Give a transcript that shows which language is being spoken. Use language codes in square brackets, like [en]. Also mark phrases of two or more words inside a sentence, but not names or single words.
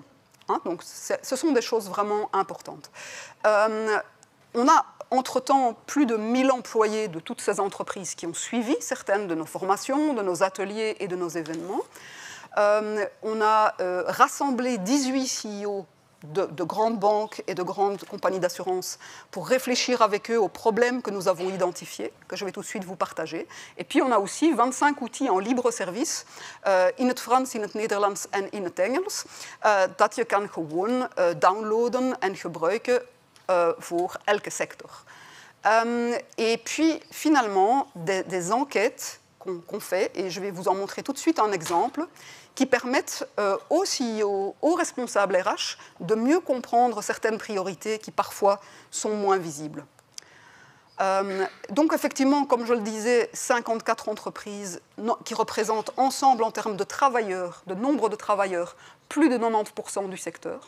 [fr] Hein, donc ce sont des choses vraiment importantes. On a entre-temps plus de 1000 employés de toutes ces entreprises qui ont suivi certaines de nos formations, de nos ateliers et de nos événements. On a rassemblé 18 CEO de grandes banques et de grandes compagnies d'assurance pour réfléchir avec eux aux problèmes que nous avons identifiés, que je vais tout de suite vous partager. Et puis on a aussi 25 outils en libre service, [nl] in het Frans, in het Nederlands en in het Engels, dat je kan gewoon downloaden en gebruiken voor elke sector. [fr] Et puis finalement des enquêtes qu'on fait, et je vais vous en montrer tout de suite un exemple, qui permettent aux CEO, aux responsables RH, de mieux comprendre certaines priorités qui parfois sont moins visibles. Donc effectivement, comme je le disais, 54 entreprises qui représentent ensemble en termes de travailleurs, de nombre de travailleurs, plus de 90% du secteur.